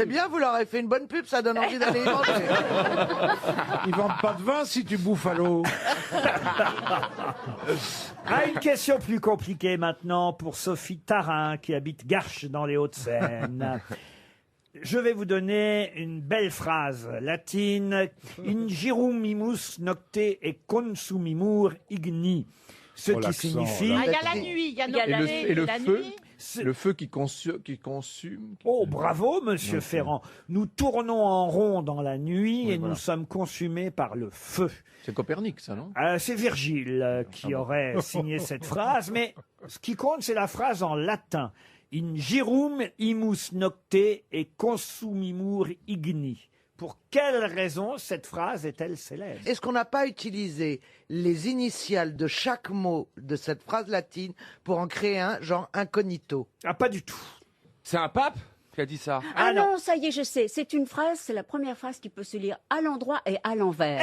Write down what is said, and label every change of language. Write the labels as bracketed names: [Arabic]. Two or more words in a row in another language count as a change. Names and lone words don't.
[French] C'est bien, vous leur avez fait une bonne pub, ça donne envie d'aller y manger. Ils vendent pas de vin si tu bouffes à l'eau. Une question plus compliquée maintenant pour Sophie Tarin qui habite Garches dans les Hauts-de-Seine. Je vais vous donner une belle phrase latine. [Latin] Ingirum imus nocte et consumimur igni. [French] Ce Oh, qui l'accent, signifie... Ah, il y a la nuit, il y a nos Et le, planètes, et le la feu, nuit. le feu qui consume. Oh, bravo, monsieur Ferrand. Nous tournons en rond dans la nuit Oui, et voilà. nous sommes consumés par le feu. C'est Copernic, ça, non? C'est Virgile qui aurait signé cette phrase, mais ce qui compte, c'est la phrase en latin. [Latin] Ingirum imus nocte et consumimur igni. [French] Pour quelle raison cette phrase est-elle célèbre? Est-ce qu'on n'a pas utilisé les initiales de chaque mot de cette phrase latine pour en créer un, genre incognito? Ah, pas du tout. C'est un pape qui a dit ça. Ah non, ça y est, je sais. C'est une phrase, c'est la première phrase qui peut se lire à l'endroit et à l'envers.